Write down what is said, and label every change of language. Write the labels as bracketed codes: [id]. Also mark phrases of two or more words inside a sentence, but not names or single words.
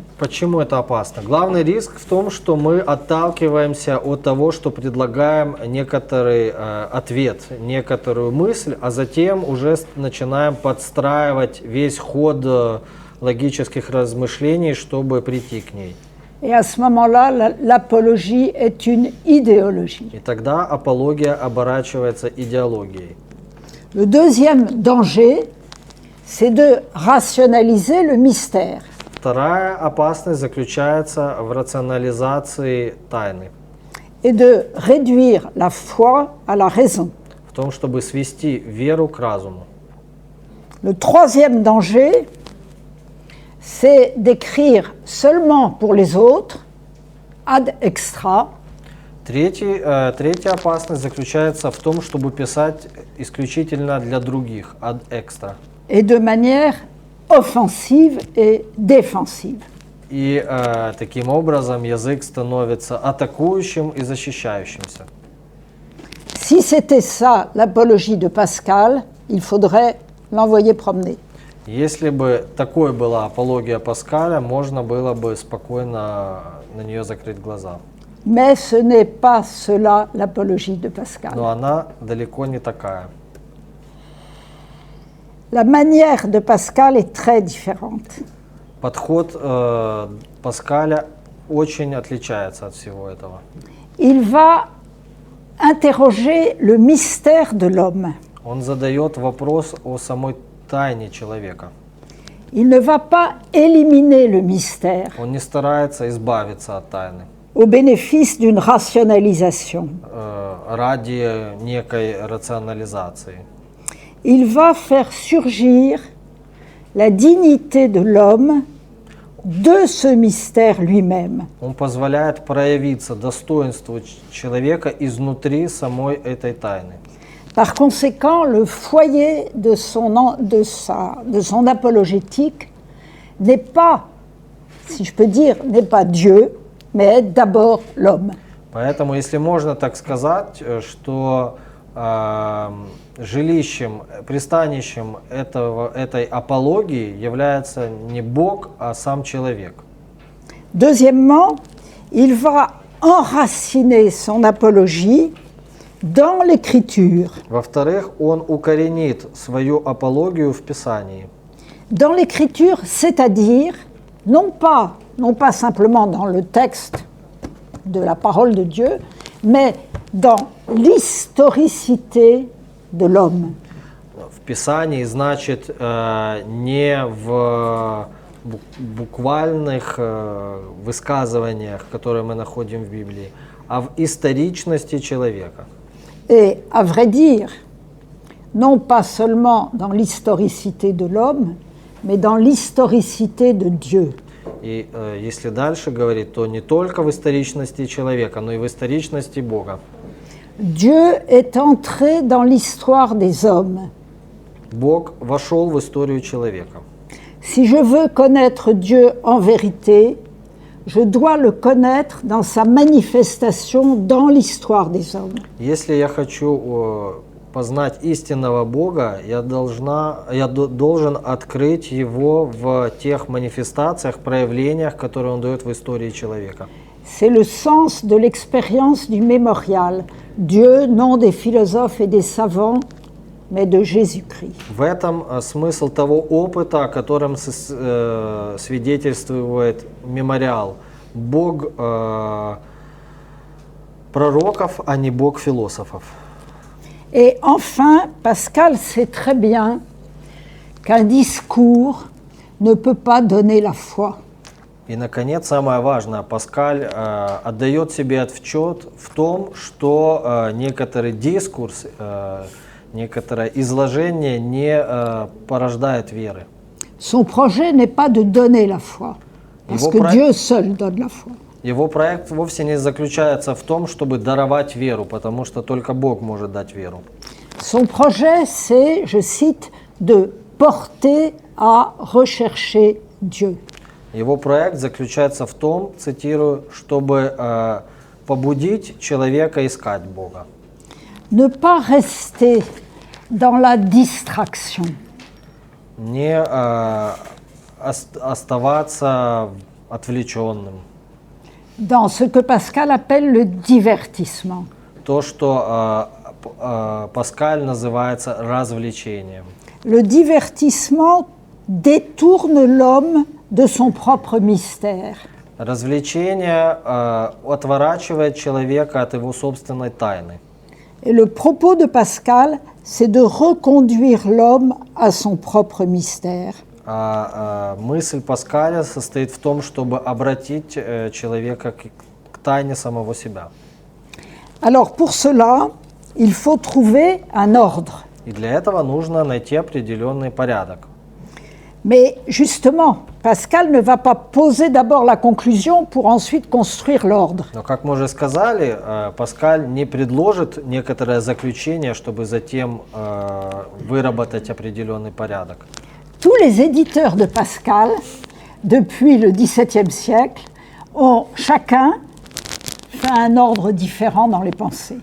[ru] Почему это опасно? Главный риск в том, что мы отталкиваемся от того, что предлагаем некоторый ответ, некоторую мысль, а затем уже начинаем подстраивать весь ход логических размышлений, чтобы прийти к ней. [fr] Et à ce moment-là, l'apologie est une idéologie. [ru] И тогда апология оборачивается идеологией. [fr] Le deuxième danger, c'est de rationaliser le mystère. [ru] Вторая опасность заключается в рационализации тайны, [fr] Et de réduire la foi à la raison. [ru] в том, чтобы свести веру к разуму. [fr] Le troisième danger, c'est d'écrire seulement pour les autres [la] ad extra, [ru] Третья опасность заключается в том, чтобы писать исключительно для других, [la] ad extra. [fr] et de manière offensive et défensive. [ru] И таким образом язык становится атакующим и защищающимся. [fr] Si c'était ça l'apologie de Pascal, il faudrait l'envoyer promener. [ru] Если бы такой была апология Паскаля, можно было бы спокойно на нее закрыть глаза. [fr] Mais ce n'est pas cela l'apologie de Pascal. [ru] Но она далеко не такая. [fr] La manière de Pascal est très différente. [ru] Подход Паскаля очень отличается от всего этого. [fr] Il va interroger le mystère de l'homme. [ru] Он задает вопрос о самой тайне человека. [fr] Il ne va pas éliminer le mystère [ru] Он не старается избавиться от тайны [fr] au bénéfice d'une rationalisation. [ru] ради некой рационализации. [fr] Il va faire surgir la dignité de l'homme de ce mystère lui-même. [ru] Он позволяет проявиться достоинству человека изнутри самой этой тайны. [fr] Par conséquent, le foyer de son apologétique n'est pas, si je peux dire, n'est pas Dieu, mais d'abord l'homme. [ru] Поэтому, если можно так сказать, что жилищем, пристанищем этой апологии является не Бог, а сам человек. [fr] Deuxièmement, il va enraciner son apologie dans l'écriture. [ru] Во-вторых, он укоренит свою апологию в Писании. [fr] Dans l'écriture, c'est-à-dire non pas simplement dans le texte de la parole de Dieu, mais dans l'historicité de l'homme. [ru] В Писании значит не в буквальных высказываниях, которые мы находим в Библии, а в историчности человека. [fr] Et à vrai dire, non pas seulement dans l'historicité de l'homme, mais dans l'historicité de Dieu. [ru] И если дальше говорить, то не только в историчности человека, но и в историчности Бога. [fr] Dieu est entré dans l'histoire des hommes. [ru] Бог вошел в историю человека. [fr] Si je veux connaître Dieu en vérité, je dois le connaître dans sa manifestation dans l'histoire des hommes. [ru] Если я хочу познать истинного Бога, я должен открыть Его в тех манифестациях, проявлениях, которые Он дает в истории человека. [fr] C'est le sens de l'expérience du mémorial. Dieu, non des philosophes et des savants, mais de Jésus-Christ. [ru] В этом смысл того опыта, о котором свидетельствует мемориал. Бог пророков, а не Бог философов. [fr] Et enfin, Pascal sait très bien qu'un discours ne peut pas donner la foi. [ru] И, наконец, самое важное, Паскаль отдает себе отчет в том, что некоторый дискурс, некоторое изложение не порождает веры. [fr] Son projet n'est pas de donner la foi, parce que Dieu seul donne la foi. [ru] Его проект вовсе не заключается в том, чтобы даровать веру, потому что только Бог может дать веру. [fr] Son projet, c'est, je cite, de porter à rechercher Dieu. [ru] Его проект заключается в том, цитирую, чтобы побудить человека искать Бога. [fr] Ne pas rester dans la distraction. [ru] Не оставаться отвлеченным. [fr] Dans ce que Pascal appelle le divertissement. [ru] То, что Паскаль называется развлечением. [fr] Le divertissement détourne l'homme de son propre mystère. [ru] Развлечение отворачивает человека от его собственной тайны. [fr] Et le propos de Pascal, c'est de reconduire l'homme à son propre mystère. [ru] Мысль Паскаля состоит в том, чтобы обратить человека к тайне самого себя. [fr] Alors pour cela, il faut trouver un ordre. [ru] И для этого нужно найти определенный порядок. [fr] Mais justement, Pascal ne va pas poser d'abord la conclusion pour ensuite construire l'ordre. [ru] Но, как мы уже сказали, Паскаль не предложит некоторое заключение, чтобы затем выработать определенный порядок. [fr] Tous les éditeurs de Pascal, depuis le XVIIe siècle, ont chacun fait un ordre différent dans les pensées.